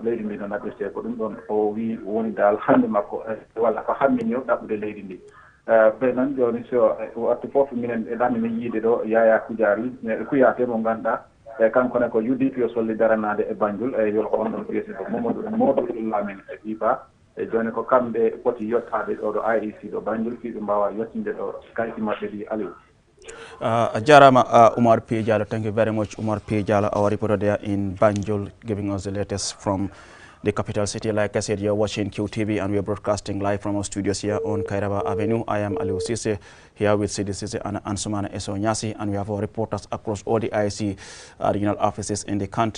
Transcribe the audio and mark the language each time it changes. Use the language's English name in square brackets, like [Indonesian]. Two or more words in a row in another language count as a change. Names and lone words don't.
[Fula] leydi ndi no naɓirte ko ɗum ɗon o wi woni dal hande makko walla ko hammini o ɗaɓɓude leydi ndi ɓe noon joni so wattu foof minen ɗanni min yiide ɗo Yaya Kujari kuyate mo ganduɗa e kankone ko UDP o solli daranade e Banjul e yol ko on ɗon piyese ko Mamadou Lamin e Biba e joni ko kamɓe poti yettade ɗo ɗo IEC ɗo Banjul fiɓe mbawa yettinde ɗo kayti maɓɓe ɗi Aliou. Jarama Umar P. Jallo, [English] thank you very much, Umar P. Jallo, our reporter there in Banjul, giving us the latest from the capital city. Like I said, you're watching QTV and we're broadcasting live from our studios here on Kairaba Avenue. I am Aliou Cisse, here with Sidi Cisse and Ansumana Eso Nyasi, and we have our reporters across all the IC regional offices in the country.